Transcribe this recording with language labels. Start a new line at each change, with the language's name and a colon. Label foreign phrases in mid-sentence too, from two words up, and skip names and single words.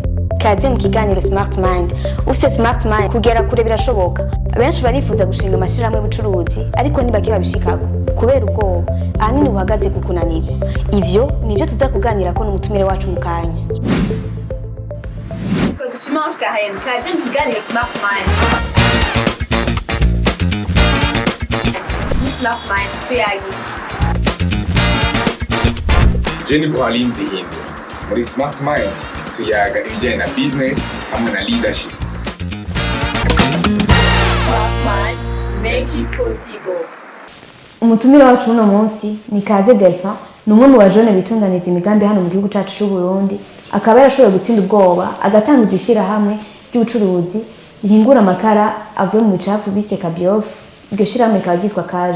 Rundi: Kaze mu kiganiro Smart Mind. Ufite Smart Mind kugera kure birashoboka. Benshi barifuza gushinga amashirahamwe y'ubucuruzi, ariko ntibake babishikako kubera ubwoba. Ahanini buhagaze ku kunanirwa. Ivyo nivyo tuza kuganira ko n'umutumire wacu mu kanya. Nitwa Dushimanche Karen. Kaze mu kiganiro Smart Mind. Smart Mind tuyagiki. Jenny Buhalinzi Hindu. Muri Smart Mind tuyaga ibijyanye na business hamwe na leadership.
English: Smart Mind, make it possible.
Rundi: Umutumire wacu uno munsi ni Kaze Delphin, numwe mu bajone bitunganiza imigambi hano mu gihugu cyacu cy'u Burundi. Akaba yarashoboye gutsinda ubwoba, agatanga igishira hamwe ry'ubucuruzi rihingura amakara avuye mu bicafu bise Kabiof. Iryo shirahamwe kagizwa Kaje.